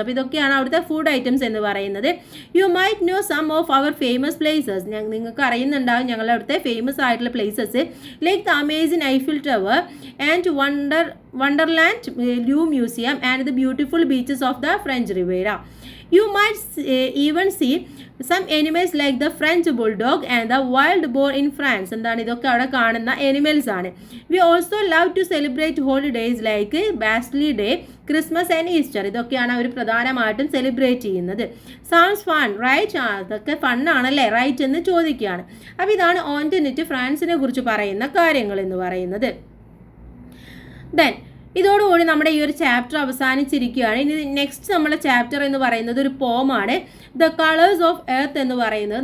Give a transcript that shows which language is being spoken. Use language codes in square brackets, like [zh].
[ml] അപ്പോൾ ഇതൊക്കെയാണ് അവിടുത്തെ ഫുഡ് ഐറ്റംസ് എന്ന് പറയുന്നത്. [en] You might know some of our famous places. [ml] നിങ്ങൾക്ക് അറിയുന്നുണ്ടാവും ഞങ്ങളുടെ അവിടുത്തെ ഫേമസ് ആയിട്ടുള്ള places [en] Like the amazing Eiffel Tower and wonderland Louvre Museum and the beautiful beaches of the French Riviera. You might even see some animals like the French bulldog and the wild boar in France. [ml] എന്താണ്, ഇതൊക്കെ അവിടെ കാണുന്ന animals ആണ്. [en] We also love to celebrate holidays like Bastille Day, Christmas and Easter. [ml] ഇതൊക്കെയാണ് അവർ പ്രധാനമായിട്ടും celebrate ചെയ്യുന്നത്. [en] Sounds fun right. [ml] അതൊക്കെ ഫണ്ണാണല്ലേ, right എന്ന് ചോദിക്കുകയാണ്. അപ്പോൾ ഇതാണ് ഓൺറ്റനിറ്റ് ഫ്രാൻസിനെ കുറിച്ച് പറയുന്ന കാര്യങ്ങൾ എന്ന് പറയുന്നത്. ദെൻ ഇതോടുകൂടി നമ്മുടെ ഈ ഒരു ചാപ്റ്റർ അവസാനിച്ചിരിക്കുകയാണ്. ഇനി നെക്സ്റ്റ് നമ്മുടെ ചാപ്റ്റർ എന്ന് പറയുന്നത് ഒരു പോമാണ്, ദ കളേഴ്സ് ഓഫ് എർത്ത് എന്ന് പറയുന്നത്.